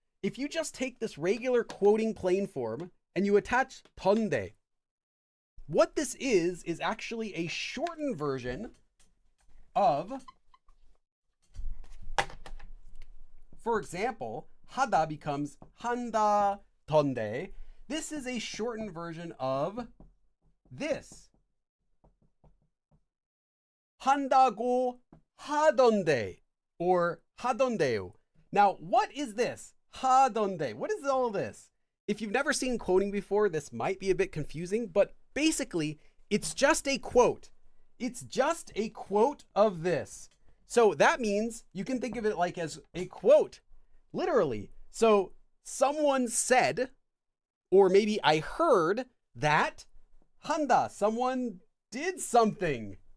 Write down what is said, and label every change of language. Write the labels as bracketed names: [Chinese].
[English] if you just take this regular quoting plain form and you attach 던데, what this is actually a shortened version of, for example, 하다 becomes 한다 던데. This is a shortened version of this. [Korean] 한다고 하던데 or 하던데요. [English] Now, what is this? 하던데. What is all this? If you've never seen quoting before, this might be a bit confusing, but basically, it's just a quote. It's just a quote of this. So that means you can think of it like as a quote, literally. So someone said, or maybe I heard that 한다, someone did something.